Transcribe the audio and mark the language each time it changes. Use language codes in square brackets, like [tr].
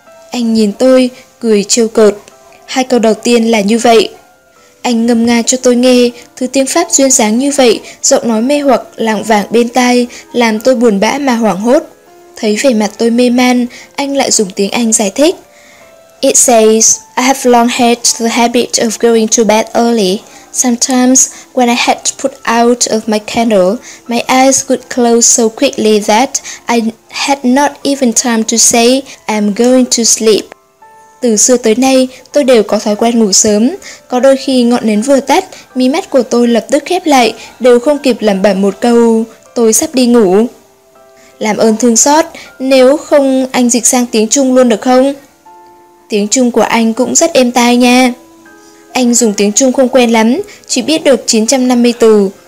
[vi] Anh nhìn tôi, cười trêu cợt. Hai câu đầu tiên là như vậy. Anh ngâm nga cho tôi nghe, thứ tiếng Pháp duyên dáng như vậy, giọng nói mê hoặc, lảng vảng bên tai, làm tôi buồn bã mà hoảng hốt. Thấy vẻ mặt tôi mê man, anh lại dùng tiếng Anh giải thích. [en] It says, I have long had the habit of going to bed early. Sometimes, when I had to put out of my candle, my eyes would close so quickly that I had not even time to say, I'm going to sleep. [vi] Từ xưa tới nay, tôi đều có thói quen ngủ sớm. Có đôi khi ngọn nến vừa tắt, mí mắt của tôi lập tức khép lại, đều không kịp lẩm bẩm một câu, tôi sắp đi ngủ. Làm ơn thương xót, nếu không anh dịch sang tiếng Trung luôn được không? Tiếng Trung của anh cũng rất êm tai nha. Anh dùng tiếng Trung không quen lắm, chỉ biết được 950 từ.